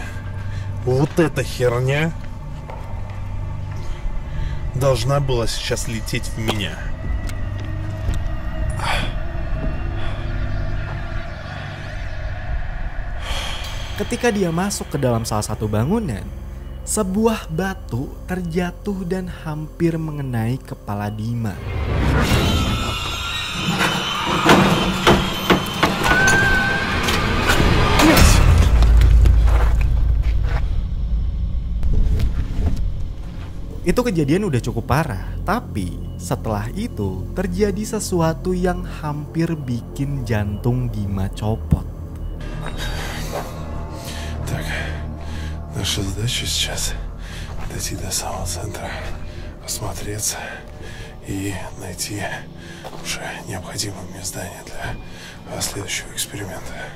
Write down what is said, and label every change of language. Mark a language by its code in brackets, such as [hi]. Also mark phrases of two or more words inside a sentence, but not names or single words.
[ru] Вот эта херня должна была сейчас лететь в меня. [id] Ketika dia masuk ke dalam salah satu bangunan, sebuah batu terjatuh dan hampir mengenai kepala Dima. Itu kejadian udah cukup parah, tapi setelah itu terjadi sesuatu yang hampir bikin jantung Dima copot. [ru] Так, наша задача сейчас дойти до самого центра, осмотреться и найти уже необходимое мне здание для следующего эксперимента.